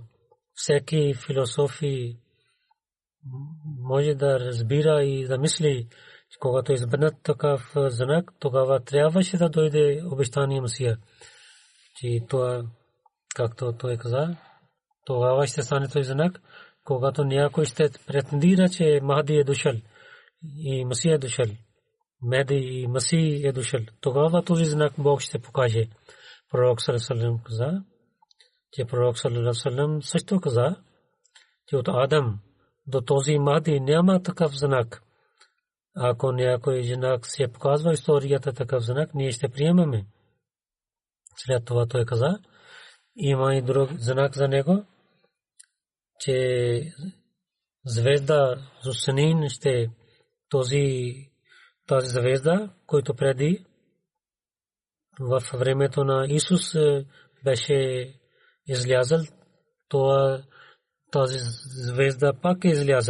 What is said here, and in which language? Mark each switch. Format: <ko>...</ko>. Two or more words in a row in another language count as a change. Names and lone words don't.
<bg>Всеки философи може да разбира и да мисли, когато избернат такъв знак, тогава трябваше да дойде обещания Месия. Че това, както той каза, тогава ще стане този знак, когато някой ще претендира, че Махди е дошъл и Месия е дошъл. Мехди и Месия е дошъл. Тогава този знак Бог ще покаже. Пророк</bg> <ar>صلى الله عليه وسلم</ar> <bg>каза, че пророк</bg> <ar>صلى الله عليه وسلم</ar> <bg>също каза, че от Адам до този Махди няма такъв знак. Ако някой знак се показва историята такъв знак, ние ще приемаме. След това той каза, има и друг знак за него, че звезда Зусанин ще тази звезда, който преди в времето на Исус беше излязъл, тази звезда пак е излязъл.</bg>